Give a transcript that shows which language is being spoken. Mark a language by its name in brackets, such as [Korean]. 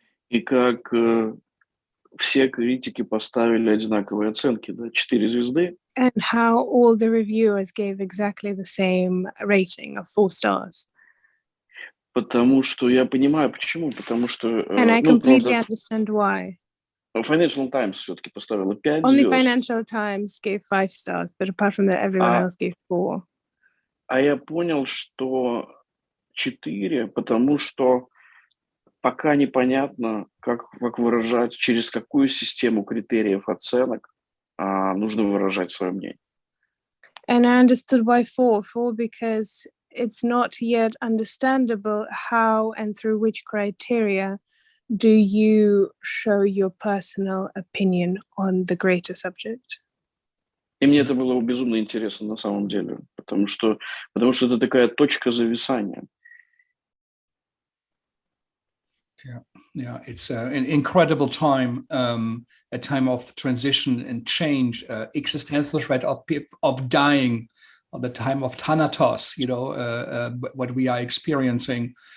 [Russian] И как все критики поставили одинаковые оценки, да, 4 звезды. [English] And how all the reviewers gave exactly the same rating of 4 stars. [Russian] Потому что я понимаю, почему. Потому что [English] And I completely understand why. [Russian] Financial Times все-таки поставила 5 [English] Only [Russian] звезд. [English] Financial Times gave 5 stars, but apart from that, everyone else gave 4. [Russian] А я понял, что 4, потому что пока непонятно, как выражать, через какую систему критериев оценок нужно выражать свое мнение. [English] And I understood why 4 because it's not yet understandable how and through which criteria do you show your personal opinion on the greater subject. [Russian] И мне это было безумно интересно на самом деле, потому что это такая точка зависания. [English] Yeah, it's an incredible time, a time of transition and change, existential threat of dying, or the time of Thanatos, what we are experiencing.